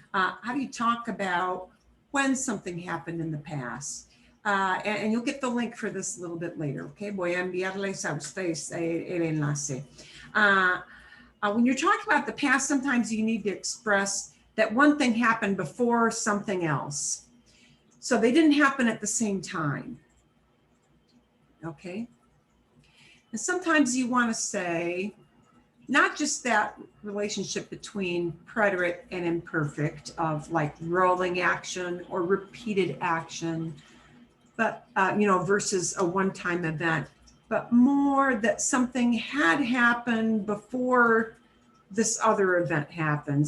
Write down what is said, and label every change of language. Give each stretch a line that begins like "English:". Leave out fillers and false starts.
English: How do you talk about when something happened in the past? And you'll get the link for this a little bit later, okay?
Spanish: Voy a enviarles a ustedes el enlace.
English: When you're talking about the past, sometimes you need to express that one thing happened before something else. So they didn't happen at the same time, okay? And sometimes you want to say, not just that relationship between preterite and imperfect of like rolling action or repeated action, but, versus a one-time event, but more that something had happened before this other event happened.